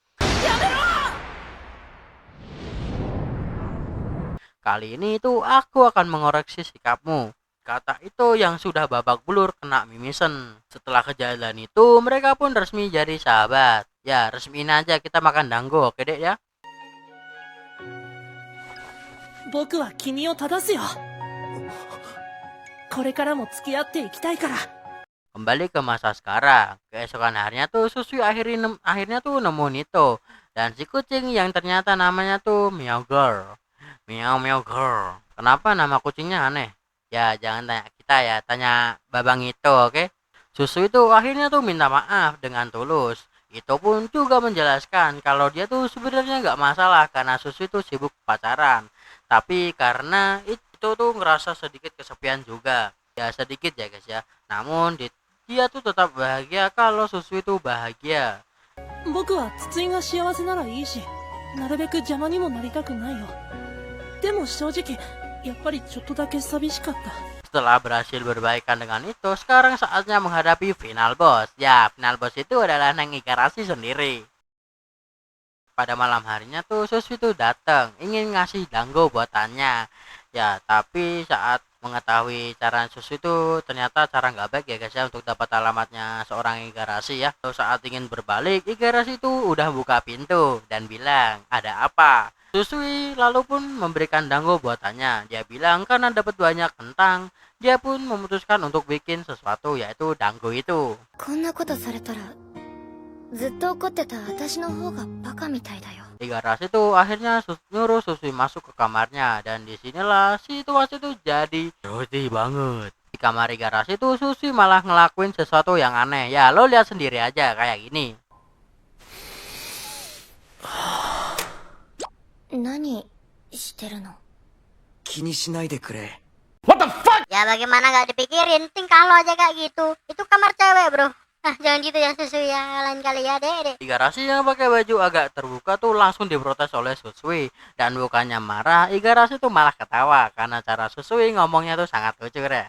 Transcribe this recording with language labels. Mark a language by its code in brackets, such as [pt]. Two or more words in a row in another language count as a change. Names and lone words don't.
[id] Kali ini itu aku akan mengoreksi sikapmu. Kata itu yang sudah babak belur kena mimisen. Setelah kejadian itu mereka pun resmi jadi sahabat. Ya resmiin aja kita makan dango, oke dek ya. [ja] 僕は君を正すよ。これからも付き合っていきたいから。 [id] Kembali ke masa sekarang. Keesokan harinya tuh Susui akhirnya tuh nemuin itu. Dan si kucing yang ternyata namanya tuh Meow Girl. Meow Girl. Kenapa nama kucingnya aneh? Ya jangan tanya kita ya, tanya babang itu, oke? Susu itu akhirnya tuh minta maaf dengan tulus. Itu pun juga menjelaskan kalau dia tuh sebenarnya nggak masalah karena Susu itu sibuk pacaran. Tapi karena itu tuh ngerasa sedikit kesepian juga. Ya sedikit ya guys ya. Namun dia tuh tetap bahagia kalau Susu itu bahagia. [ja] 僕は筒井が幸せならいいし、なるべく邪魔にもなりたくないよ。でも正直、やっぱりちょっとだけ寂しかった。 [id] Setelah berhasil berbaikan dengan itu, sekarang saatnya menghadapi [en] final boss. [id] Ya, [en] final boss [id] itu adalah Neng Igarashi sendiri. Pada malam harinya tuh Susu itu datang, ingin ngasih dango buatannya. Ya, tapi saat mengetahui cara susu itu ternyata cara nggak baik ya guys ya untuk dapat alamatnya seorang Igarashi ya. Lalu saat ingin berbalik, Igarashi itu udah buka pintu dan bilang, ada apa? Susui lalu pun memberikan dango buatannya. Dia bilang karena dapat banyak kentang, dia pun memutuskan untuk bikin sesuatu yaitu dango itu. [ja] こんなことされたら、ずっと怒ってた私の方がバカみたいだよ。 [id] Igarashi itu akhirnya nyuruh Susui masuk ke kamarnya dan disinilah situasi itu jadi roti banget. Di kamar Igarashi itu Susui malah ngelakuin sesuatu yang aneh. Ya lo lihat sendiri aja kayak gini. [ja] 何してるの？気にしないでくれ。 [id] Ya bagaimana nggak dipikirin, tingkah lo aja kayak gitu. Itu kamar cewek bro. Nah jangan gitu yang sesuai ya, lain kali ya deh. Igarashi yang pakai baju agak terbuka tuh langsung diprotes oleh Susui. Dan bukannya marah, Igarashi tuh malah ketawa karena cara Susui ngomongnya tuh sangat lucu ya.